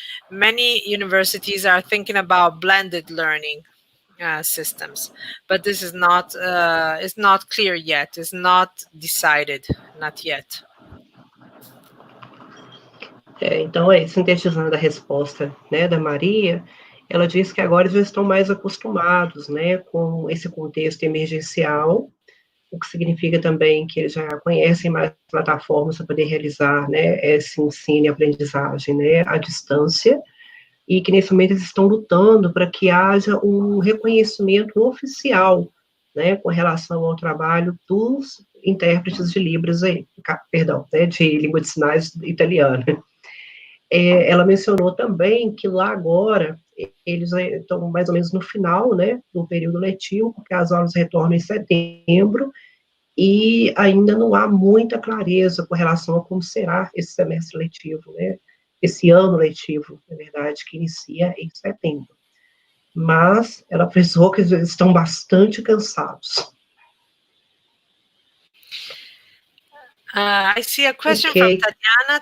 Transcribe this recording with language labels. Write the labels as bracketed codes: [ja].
[en] Many universities are thinking about blended learning systems, but this is not clear yet. It's not decided, not yet. [pt] Então, sintetizando a resposta, né, da Maria, ela disse que agora já estão mais acostumados, né, com esse contexto emergencial, o que significa também que eles já conhecem mais plataformas para poder realizar, né, esse ensino e aprendizagem, né, à distância, e que nesse momento eles estão lutando para que haja um reconhecimento oficial, né, com relação ao trabalho dos intérpretes de Libras, né, de língua de sinais italiana. Ela mencionou também que lá agora eles estão mais ou menos no final, né, do período letivo, porque as aulas retornam em setembro, e ainda não há muita clareza com relação a como será esse semestre letivo, né, esse ano letivo, na verdade, que inicia em setembro. Mas ela frisou que eles estão bastante cansados. [en] I see a question from Tatiana.